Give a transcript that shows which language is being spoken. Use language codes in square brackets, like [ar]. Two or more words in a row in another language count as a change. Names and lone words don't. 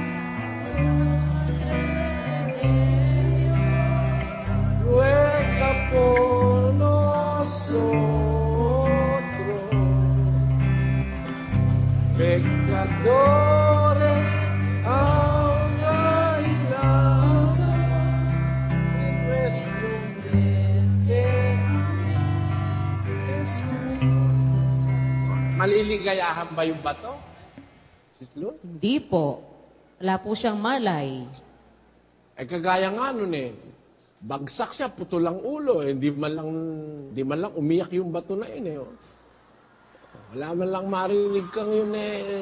[es] ruega por nosotros, pecadores, ahora y la hora de nuestro muerte. Jesús. [tl] Maliligayahan ba yung bato? Sis Luz? Hindi po. Wala po siyang malay. Eh kagaya nga nun eh. Bagsak siya, putol ang ulo. Eh. Di man lang umiyak yung bato na yun eh. Oh. Wala man lang marinig kang yun eh.